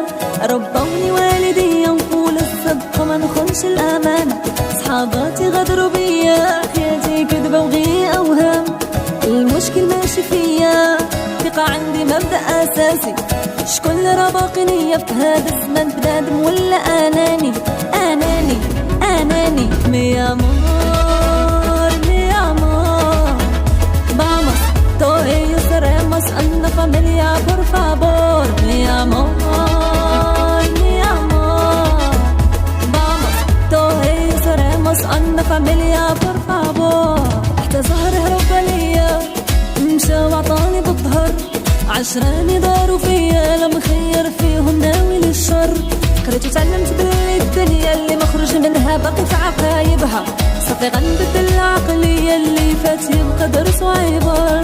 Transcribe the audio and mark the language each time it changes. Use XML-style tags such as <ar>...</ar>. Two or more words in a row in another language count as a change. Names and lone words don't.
<ar>ربوني والدي نقول الصدق ما نخونش الأمانة، صحاباتي غدروا بيا حياتي كذبة وغي أوهام. المشكل ماشي فيا، ثقة عندي مبدأ أساسي، شكون اللي راه باقي ليا في هذا الزمان بنادم ولا أناني؟ أناني أناني.</ar> <es>mi amor mi amor vamos todos seremos una familia por favor mi amor mi amor vamos todos seremos una familia por favor.</es> <ar>حتى زهر هرب ليا مشى وعطاني بالظهر، عشراني داروا فيا لا مخير فيهم ناوي للشر. قريت وتعلمت باللي الدنيا اللي مخرج منها باقي في عقايبها، صافي غنبدل العقلية اللي فات يبقى درس وعبر.</ar>